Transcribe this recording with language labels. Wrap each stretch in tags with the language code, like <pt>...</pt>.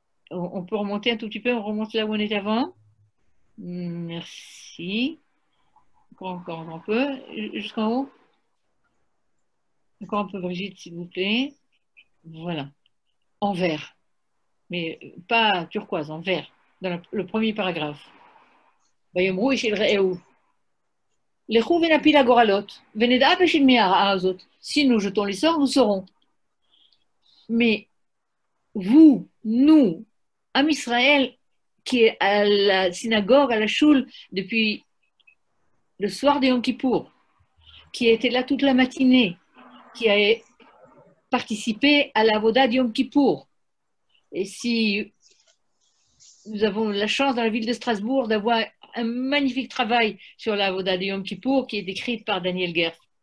<fr>On peut remonter un tout petit peu. On remonte là où on était avant. Merci. Encore un peu. Jusqu'en haut. Encore un peu, Brigitte, s'il vous plaît. Voilà. En vert. Mais pas turquoise, en vert, dans le premier paragraphe.</fr> <he>ויאמרו איש אל רעהו, לכו ונפיל הגורלות, ונדע בשביל מי הרעה הזאת.</he> <fr>Si nous jetons les sorts, nous saurons. Mais vous, nous, Am Israël, qui est à la synagogue, à la choule, depuis le soir de Yom Kippour, qui a été là toute la matinée, qui a participé à la Voda de Yom Kippour, et si nous avons la chance dans la ville de Strasbourg d'avoir un magnifique travail sur la Voda de Yom Kippour qui est décrite par Daniel Gerf.</fr>